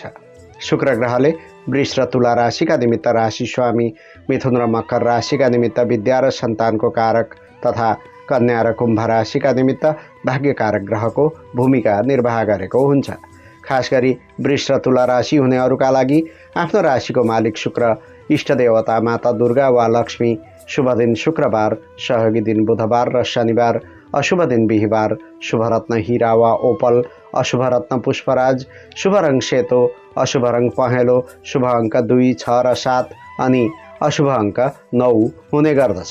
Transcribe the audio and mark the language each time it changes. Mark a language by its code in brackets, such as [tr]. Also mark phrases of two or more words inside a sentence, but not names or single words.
[ne] शुक्र ग्रहले वृष र तुला राशिका निमित्त राशि स्वामी, मिथुन र मकर राशिका निमित्त विद्या र सन्तानको कारक तथा कन्या र कुम्भ राशिका निमित्त भाग्यकारक ग्रहको भूमिका निर्वाह गरेको हुन्छ। खास गरी वृष र तुला राशि हुनेहरूका लागि आफ्नो राशिको मालिक शुक्र, इष्ट देवता माता दुर्गा वा लक्ष्मी, शुभ दिन शुक्रबार, सहयोगी दिन बुधबार र शनिबार, अशुभ दिन बिहिबार, शुभ रत्न हीरा वा ओपल, अशुभ रत्न पुष्पराज, शुभ रङ सेतो, अशुभ रङ पहेँलो, शुभ अङ्क 2, 6 र 7 अनि अशुभ अङ्क 9 हुने गर्दछ।